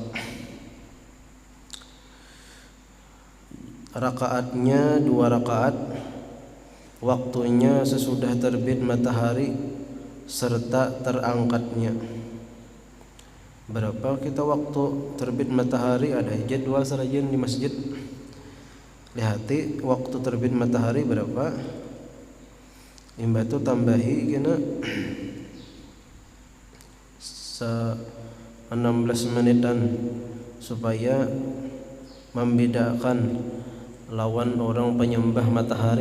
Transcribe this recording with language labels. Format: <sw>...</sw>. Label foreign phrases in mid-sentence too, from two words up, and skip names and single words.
<id>Rakaatnya 2 rakaat, waktunya sesudah terbit matahari serta terangkatnya. Berapa kita waktu terbit matahari? Ada jadwal sarajen di masjid. Lihati waktu terbit matahari berapa?</id> <bjn>Imba tu tambahi kena 16 menitan supaya membedakan lawan orang penyembah matahari.</bjn>